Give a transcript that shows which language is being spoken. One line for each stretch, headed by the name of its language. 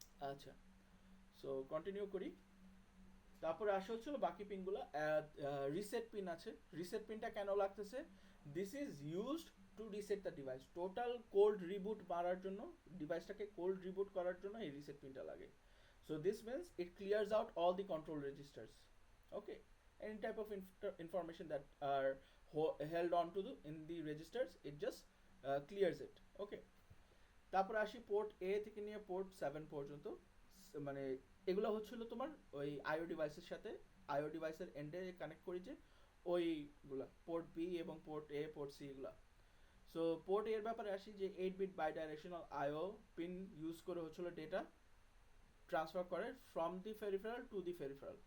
Bangla: আচ্ছা, so continue করি। তারপরে আসা হচ্ছিল বাকি পিনগুলো। রিসেট পিন আছে। রিসেট পিনটা কেন লাগতেছে?
English: This is used to reset the device.
Bangla: Total cold reboot মারার জন্য, ডিভাইসটাকে কোল্ড রিবুট করার জন্য এই রিসেট পিনটা লাগে।
English: So this means it clears out all the control registers. Okay, any type of information that are held on to in the registers, it just clears it.
Bangla: Okay, তারপর আসি port এ থেকে নিয়ে port 7 পর্যন্ত। মানে এগুলো হচ্ছিল তোমার ওই আইও ডিভাইসের সাথে, আইও ডিভাইসের এন্ডে কানেক্ট করি যে ওইগুলা পোর্ট বি এবং পোর্ট এ, পোর্ট সি এগুলা। সো পোর্ট এর ব্যাপারে আসি যে 8 bit by directional IO pin use করে হচ্ছিল ডেটা ট্রান্সফার করে
English: From the peripheral to the peripheral.